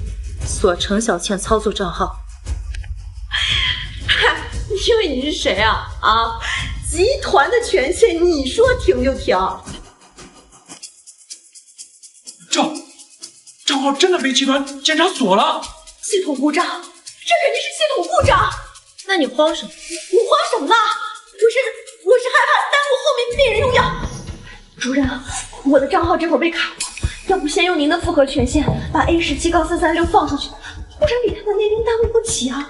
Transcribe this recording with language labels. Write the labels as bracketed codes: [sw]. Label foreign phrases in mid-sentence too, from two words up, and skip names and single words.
[zh] 鎖程小倩操作賬號。因為你是誰啊？啊，集團的權限你說停就停。賬號真的被集團檢查鎖了。系統故障，這肯定是系統故障。那你慌什麼？我慌什麼了？我是害怕耽誤後面病人用藥。主任，我的賬號這會兒被卡了。要不先用您的複核權限把 A17-336放出去，不然裡頭的內容耽誤不起啊！